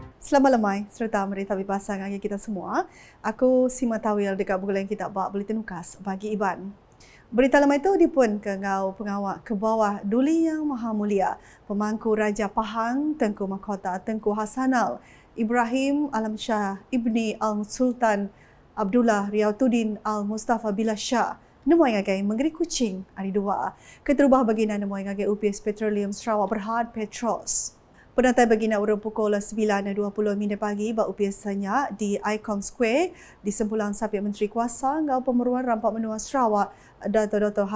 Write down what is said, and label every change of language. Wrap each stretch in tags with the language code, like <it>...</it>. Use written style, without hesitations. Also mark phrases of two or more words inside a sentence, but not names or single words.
<iba>Selamat lemai serta merita bebasang bagi kita semua. Aku Sima Tawil dekat bulan kita bak Bulletin Ukas bagi Iban. Berita lemai itu dipun ke ngau pengawak ke bawah Duli Yang Maha Mulia, Pemangku Raja Pahang Tengku Mahkota Tengku Hasanal, Ibrahim Alam Shah Ibni Al-Sultan Abdullah Riyautuddin Al-Mustafa Billah Shah. Nemuai ngagai menggeri kucing hari dua. Keterubah baginda nemuai ngagai UPS Petroleum Sarawak Berhad Petros. Penantai baginda urung pukul 9.20 pagi bak biasanya di Icon Square di sempulang Sapiat Menteri Kuasa ngau pemeruan rampak menua Sarawak Dr.</iba>